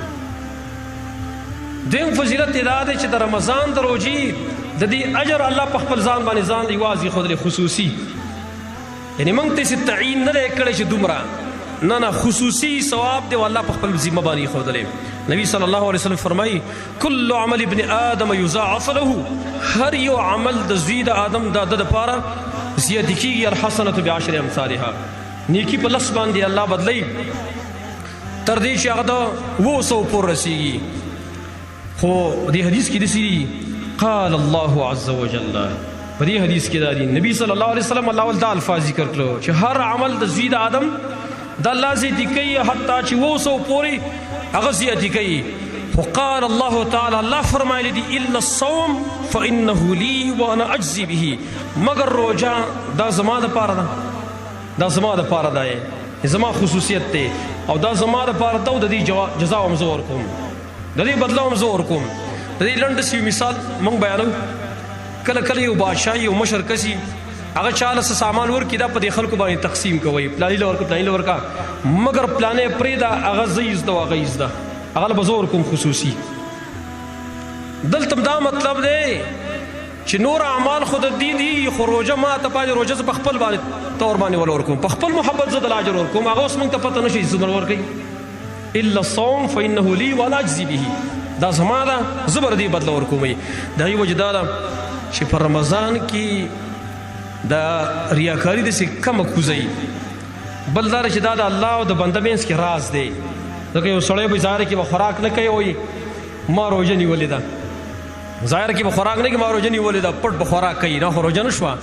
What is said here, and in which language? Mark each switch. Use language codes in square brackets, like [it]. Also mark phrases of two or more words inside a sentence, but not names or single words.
[ps] دویم فضیلت یې دا دی چې د رمضان د روژې د دې اجر الله په خپل ځان باندې ځان یوازې ښودلی خصوصي یعنې موږ ته یې تعین نه دی کړی چې دومره نه خصوصي ثواب دی او الله په خپل ذمه باندې ښودلی. نبی [ar] صلی الله علیه وسلم [ps] فرمایي [ar] کل عمل ابن آدم یضاعف له [ps] هر یو عمل د زوی د آدم د ده دپاره زیاتې کېږي [ar] الحسنة بعشر امثالها [ps] نیکي په لس باندې الله بدلی تر دې چې هغه د 200 پورې رسیږي. خو دې حدیث کې داسې دي [ar] قال الله عز وجل [ps] په دې حدیث کې دا دي نبی [ar] صلی الله علیه وسلم [ps] الله ول دا الفاظ ذکر کړو چې هر عمل د زوی د آدم د الله زیاتې کوي حتی چې 200 پورې هغه زیاتې کوي. خو [ar] قال الله تعالی [ps] الله فرمایلی دي [ar] الا الصوم فانه لي وانا اجزي به [ps] مگر روژه دا زما دپاره ده دا زما دپاره ده زما خصوصیت دی او دا زما دپاره ده او د دې جزا هم زه ورکوم د دې بدله هم زه ورکوم. د دې لنډ سی مثال موږ بیانو کله کله یو بادشاه یو مشر کسي هغه چاله څه سامان ورکړي دا په دې خلکو باندې تقسیم کوي پلاني له ورکړه پلاني له ورکړه مګر پلانې پرېږده هغه زه یې زده هغه یې زده هغه له به زه ورکوم خصوصي. دلته دا مطلب دی چې نور اعمال خو د دین دي خو روژه ما ته پاتې روژه زه په خپل باندې طور باندې ول ورکوم په خپل محبت زه د اجر ورکوم هغه اوس موږ ته پته نه شي څومره ورکوي. [ar] الا الصوم فانه لي وانا اجزي به [ps] دا زما ده زه به د دې بدله ورکوم. د هغې وجه دا ده چې په رمضان کې د ریاکاري داسې کمه کوزوي. بل دا چې دا د الله او د بنده منځ کې راز دی ځکه یو سړی به ظاهر کې به خوراک نه کوي وایي ما روژه نیولې ده ظاهر کې به خوراک نه کوي ما روژه نیولې ده پټ به خوراک کوي دا خو روژه نه شوه.